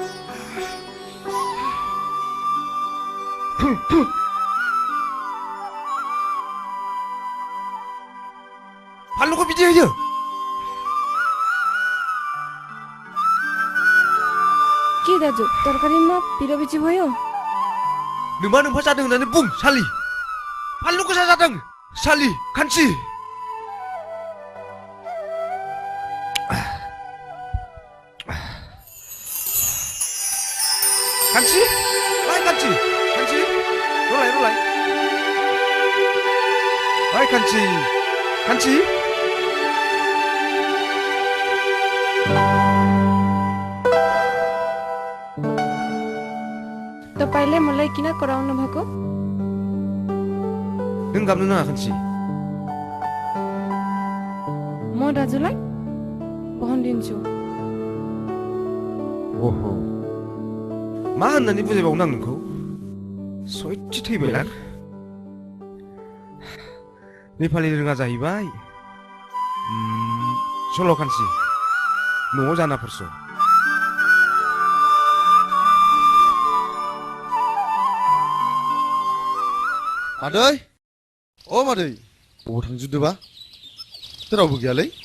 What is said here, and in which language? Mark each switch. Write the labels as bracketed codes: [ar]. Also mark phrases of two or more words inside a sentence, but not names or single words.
[brx] फानलुखौ बिदि होयो [ne] के दाजु तरकारीमा पिरो बिची भयो [brx] नोमा नोम्फा जादों होननानै बुं सालि फानलु गोसा जादों सालि खानसि खानसि ओइ खानसि खानसि रलाय रलाय ओइ खानसि खानसि [ne] तपाईले मलाई किन कराउनु भएको [brx] नों गाबनो नाङा खानसि [ne] म दाजुलाई भनिदिन्छु [brx] ओहो मा होननानै बुजायबावनो आं नोंखौ सयथि थैबायलां नेपालि रोङा जाहैबाय सल' खानसि न'आव जानाफोरसो मादै अ मादै बबाव थांजोबदोबा रावबो गैयालै